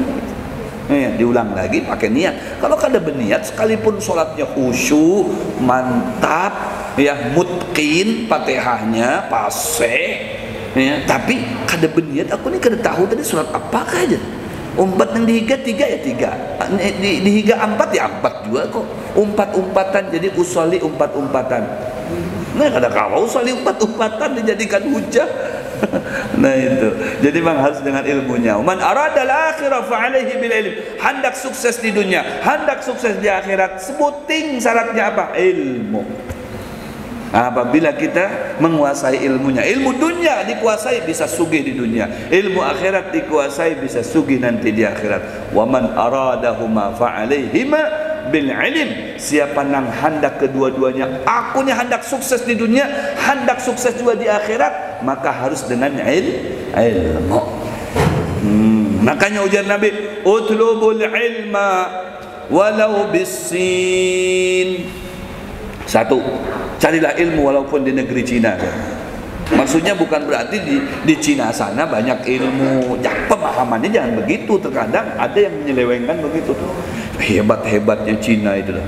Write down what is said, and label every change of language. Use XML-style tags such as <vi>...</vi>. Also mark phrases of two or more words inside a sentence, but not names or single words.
<bjn>Ya, diulang lagi pakai niat. Kalau kada berniat, sekalipun sholatnya khusyuk, mantap, ya, mutqin, Fatihahnya fasih, ya, tapi kada berniat, aku ni kada tahu tadi sholat apa aja. Umpat yang dihiga 3 ya 3, dihiga 4 ya 4 juga kok. Umpat-umpatan, jadi usolli umpat-umpatan. Nah, kada kau usolli umpat-umpatan dijadikan hujah. Nah itu, jadi memang harus dengan ilmunya.</bjn> <ar>من أراد الآخرة فعليه بالعلم.</ar> <bjn>Hendak sukses di dunia, hendak sukses di akhirat, sebuting syaratnya apa? Ilmu. Apabila kita menguasai ilmunya, ilmu dunia dikuasai bisa sugih di dunia, ilmu akhirat dikuasai bisa sugih nanti di akhirat.</bjn> <ar>ومن أرادهما فعليهما بالعلم.</ar> <bjn>Siapa nang hendak kedua-duanya, akunya hendak sukses di dunia, hendak sukses juga di akhirat, maka harus dengan ilmu. Makanya ujar Nabi,</bjn> <ar>اطلبوا العلم ولو بالصين.</ar> <bjn>Satu, carilah ilmu walaupun di negeri Cina. Maksudnya bukan berarti di Cina sana banyak ilmu, ya, pemahamannya jangan begitu. Terkadang ada yang menyelewengkan begitu tuh. Hebat-hebatnya Cina itu lah.</bjn>